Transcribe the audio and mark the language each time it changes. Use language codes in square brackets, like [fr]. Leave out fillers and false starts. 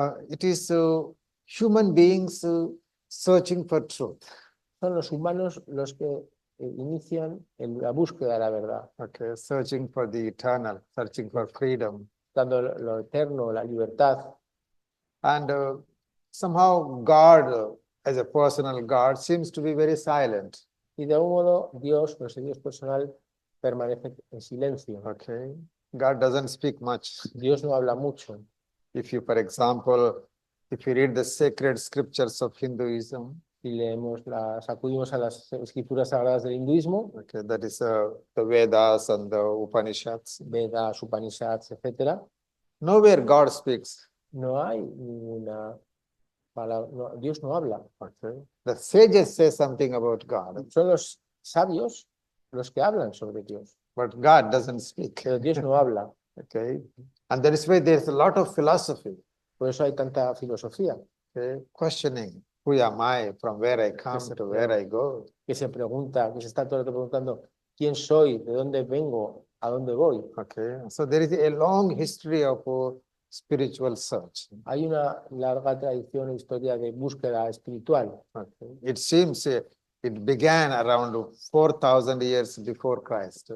[en] it is human beings searching for truth. [es] son los humanos los que inician en la búsqueda de la verdad, [en] Okay, searching for the eternal, searching for freedom. [es] buscando lo eterno, la libertad. [en] And somehow God, as a personal God, seems to be very silent. [es] Y de algún modo Dios, nuestro Dios personal, permanece en silencio. [en] Okay, God doesn't speak much. [es] Dios no habla mucho. [en] If you, for example, if you read the sacred scriptures of Hinduism, [es] Si leemos acudimos a las escrituras sagradas del hinduismo, [en] okay, that is the Vedas and the Upanishads, [es] Vedas, Upanishads, etc., [en] nowhere God speaks. [es] no hay ninguna palabra, Dios no habla. [en] Okay, the sages say something about God, [es] Son los sabios los que hablan sobre Dios, [en] but God doesn't speak. [es] pero Dios no habla. [en] Okay, and that is why there's a lot of philosophy, [es] Por eso hay tanta filosofía [en] okay, questioning who am I, from where I come to where I go. [es] que se pregunta, que se está todo el rato preguntando quién soy, de dónde vengo, a dónde voy. [en] Okay, so there is a long history of spiritual search. [es] Hay una larga tradición e historia de búsqueda espiritual. [en] Okay. It seems it began around 4,000 years before Christ.